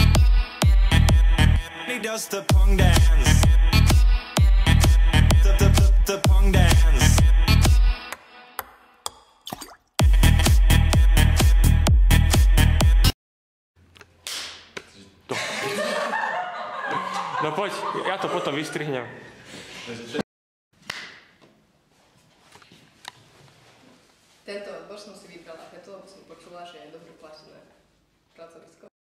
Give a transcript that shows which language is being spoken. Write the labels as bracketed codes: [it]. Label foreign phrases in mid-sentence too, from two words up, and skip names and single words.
[en] He does the pong dance. The pong dance. [sk] No poď, ja to potom vystrihnem. Tento odbor som si vybrala preto, lebo som počula, že je dobre platené pracovisko.